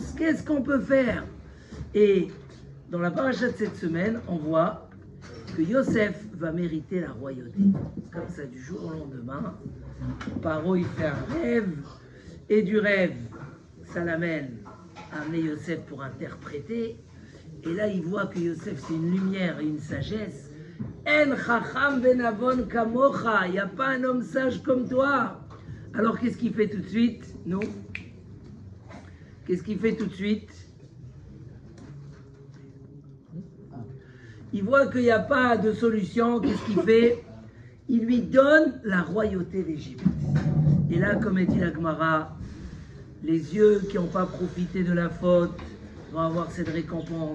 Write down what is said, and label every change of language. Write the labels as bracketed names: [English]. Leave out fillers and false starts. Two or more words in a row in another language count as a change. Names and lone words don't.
[French] Qu'est-ce qu'on peut faire? Et dans la paracha de cette semaine, on voit que Yosef va mériter la royauté. Comme ça, du jour au lendemain, Paro, il fait un rêve. Et du rêve, ça l'amène à amener Yosef pour interpréter. Et là, il voit que Yosef, c'est une lumière et une sagesse. [Hebrew] אין חכם ונבון כמוך. [French] Il n'y a pas un homme sage comme toi. Alors, qu'est-ce qu'il fait tout de suite? Non. Qu'est-ce qu'il fait tout de suite? Il voit qu'il n'y a pas de solution. Qu'est-ce qu'il fait? Il lui donne la royauté d'Égypte. Et là, comme dit la Gemara, les yeux qui n'ont pas profité de la faute vont avoir cette récompense.